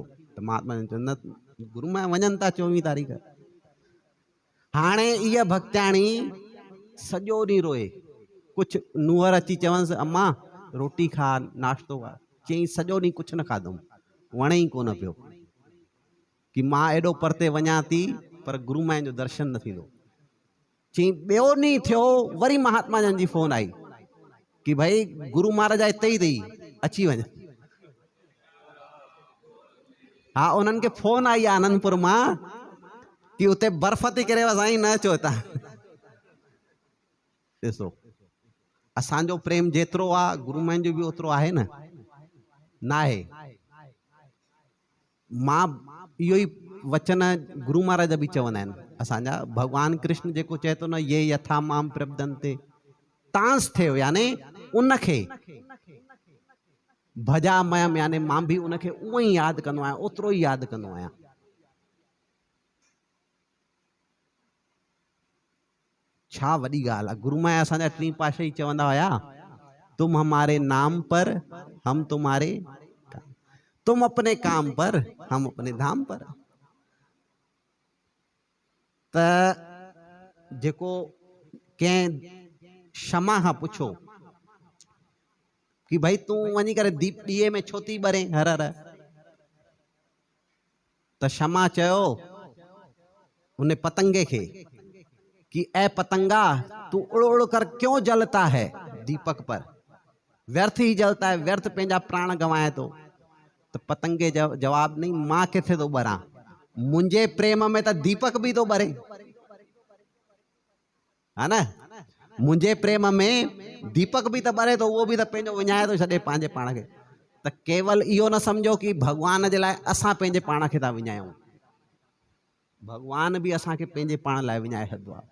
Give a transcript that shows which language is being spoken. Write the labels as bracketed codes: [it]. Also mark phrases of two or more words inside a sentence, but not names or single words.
[sd] त महात्मा जन चयो न, गुरु महाराज वञनि था 24 तारीख़। हाणे इहा भक्त्याणी सॼो ॾींहुं रोए, कुझु नुंहर अची चवंसि अम्मा रोटी खा, नाश्तो खा, चई सॼो ॾींहुं कुझु न खाधुमि, वणे ई कोन पियो कि मां एॾो परते वञा थी पर गुरु महाराज जो दर्शन न थींदो। चई ॿियो ॾींहुं थियो, वरी महात्मा जन जी फ़ोन आई कि भाई गुरु महाराज हिते ई अथई, अची वञ। हा, उन्हनि खे फ़ोन आई आहे आनंदपुर मां कि उते बर्फ़ थी किरे, साईं न अचो हितां। ॾिसो असांजो प्रेम जेतिरो आहे गुरु महाराज जो बि ओतिरो आहे न, न आहे? मां इहो ई वचन गुरु महाराज बि चवंदा आहिनि असांजा। भगवान कृष्ण जेको चए थो न, [sa] ये यथा माम प्रपदन्ते तांस [sd] थियो, यानी उनखे भजा मयम, यानी मां बि उनखे उहो ई यादि कंदो आहियां, ओतिरो ई यादि कंदो आहियां। छा वॾी ॻाल्हि आहे। गुरु महाराज असांजा टी पातशाही चवंदा हुया, [hi] तुम हमारे नाम पर हम तुम्हारे, तुम अपने काम पर हम अपने धाम पर। [sd] त जेको कंहिं क्षमा खां पुछो कि भाई तूं वञी करे दीप ॾीए में छो थी ॿरे हर हर, त क्षमा चयो उन पतंगे खे कि [hi] ए पतंगा तू उड़ उड़ कर क्यों जलता है दीपक पर, व्यर्थ ही जलता है, [sd] व्यर्थ पंहिंजा प्राण गंवाए थो। त पतंगे जवाब नहीं, मां किथे थो ॿरां, मुंहिंजे प्रेम में त दीपक बि थो ॿरे, हा न? मुंहिंजे प्रेम में दीपक बि त ॿरे थो, उहो बि त पंहिंजो विञाए थो छॾे पंहिंजे पाण खे। त केवल इहो न सम्झो कि भॻवान जे लाइ असां पंहिंजे पाण खे था विञायूं, भॻवान बि असांखे पंहिंजे पाण लाइ विञाए छॾियो आहे।